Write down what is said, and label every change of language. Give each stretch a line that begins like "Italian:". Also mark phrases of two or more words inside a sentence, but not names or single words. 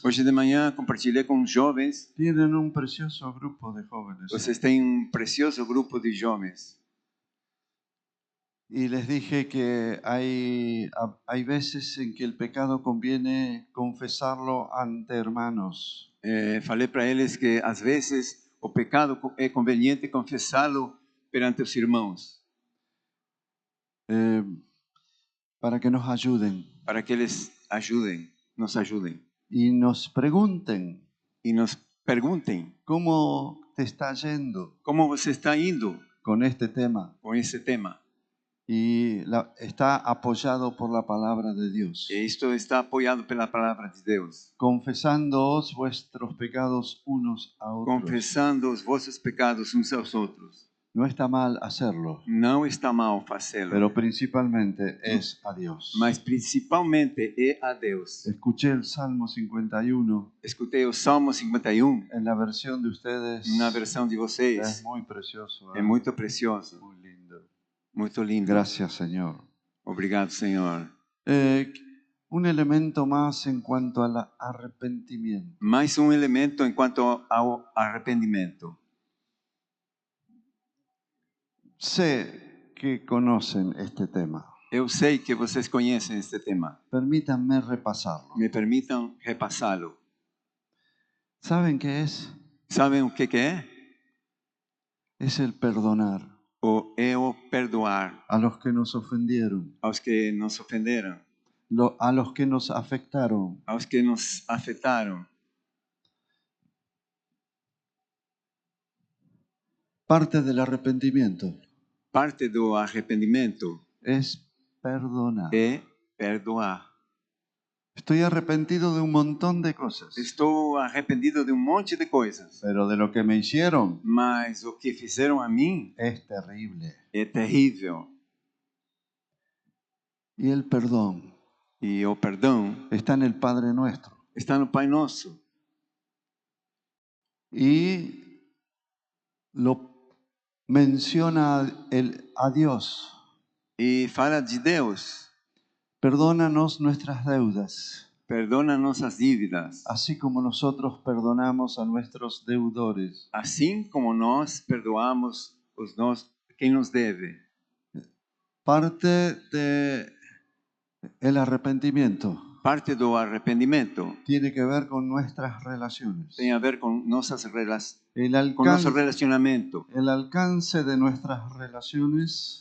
Portuguese: Hoje de manhã compartilhei com os jovens.
Spanish: Tienen un precioso grupo de jóvenes.
Portuguese: Vocês têm precioso grupo de jovens.
Spanish: Y les dije que hay veces en que el pecado conviene confesarlo ante hermanos.
Portuguese: Falei para eles que às vezes o pecado é conveniente confessá-lo perante os irmãos.
Spanish: Para que nos ayuden.
Portuguese: Para que eles nos ajudem.
Spanish: Y nos pregunten.
Portuguese: E nos perguntem.
Spanish: ¿Cómo te está yendo?
Portuguese: Como você está indo
Spanish: con este tema?
Portuguese: Com esse tema.
Spanish: Y está apoyado por la palabra de Dios.
Portuguese: E isto está apoiado pela palavra de Deus.
Spanish: Confesándoos vuestros pecados unos a otros.
Portuguese: Confessando os vossos pecados uns aos outros.
Spanish: No está mal hacerlo.
Portuguese: Não está mal fazê-lo.
Spanish: Pero principalmente es a Dios.
Portuguese: Mas principalmente é a Deus.
Spanish: Escuché el Salmo 51.
Portuguese: Escutei o Salmo 51.
Spanish: En la versión de ustedes.
Portuguese: Na versão de vocês.
Spanish: Es muy precioso.
Portuguese: É muito precioso.
Spanish: Muy lindo.
Portuguese: Muito lindo.
Spanish: Gracias, Señor.
Portuguese: Obrigado, Senhor.
Spanish: Un elemento más en cuanto al arrepentimiento.
Portuguese: Mais elemento em quanto ao arrependimento.
Spanish: Sé que conocen este tema.
Portuguese: Eu sei que vocês conhecem este tema.
Spanish: Permítanme repasarlo.
Portuguese: Me permitam repassá-lo.
Spanish: ¿Saben qué es?
Portuguese: Sabem o que é?
Spanish: Es el perdonar.
Portuguese: É o perdoar.
Spanish: A los que nos ofendieron.
Portuguese: Aos que nos ofenderam.
Spanish: A los que nos afectaron.
Portuguese: Aos que nos afetaram.
Spanish: Parte del arrepentimiento.
Portuguese: Parte do arrependimento
Spanish: es perdonar.
Portuguese: É perdoar.
Spanish: Estoy arrepentido de un montón de cosas.
Portuguese: Estou arrependido de monte de coisas.
Spanish: Pero de lo que me hicieron.
Portuguese: Mas o que fizeram a mim
Spanish: es terrible.
Portuguese: É terrível.
Spanish: Y el perdón.
Portuguese: E o perdão
Spanish: está en el Padre Nuestro.
Portuguese: Está no Pai Nosso.
Spanish: Y lo menciona a Dios.
Portuguese: E fala de Deus.
Spanish: Perdónanos nuestras deudas.
Portuguese: Perdona nossas dívidas.
Spanish: Así como nosotros perdonamos a nuestros deudores.
Portuguese: Assim como nós perdoamos quem nos deve.
Spanish: Parte de el arrepentimiento.
Portuguese: Parte do arrependimento
Spanish: tiene que ver con nuestras relaciones.
Portuguese: Tem a ver com nosso relacionamento. relacionamento.
Spanish: El alcance de nuestras relaciones.